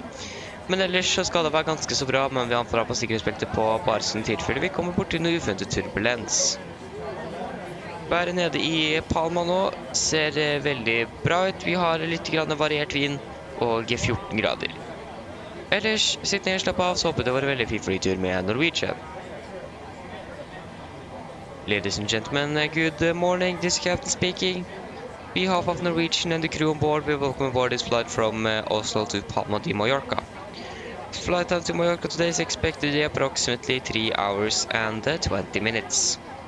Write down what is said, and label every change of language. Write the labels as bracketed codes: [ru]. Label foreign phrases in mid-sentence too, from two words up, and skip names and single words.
[no] Men ellers så skal det være ganske så bra, men vi antar på sikkerhetsbeltet på bare sånn tilfelle vi kommer bort til noe uventet turbulens. Været nede i Palma nå ser veldig bra ut. Vi har litt variert vind og 14 grader. Ellers, sitt ned og slapp av, så håper det var en veldig fin flytur med Norwegian. [en] Ladies and gentlemen, good morning, this is Captain speaking. On behalf of Norwegian and the crew on board, we welcome aboard this flight from Oslo to Palma de Mallorca. Flight time to Mallorca today is expected to be approximately 3 hours and 20 minutes.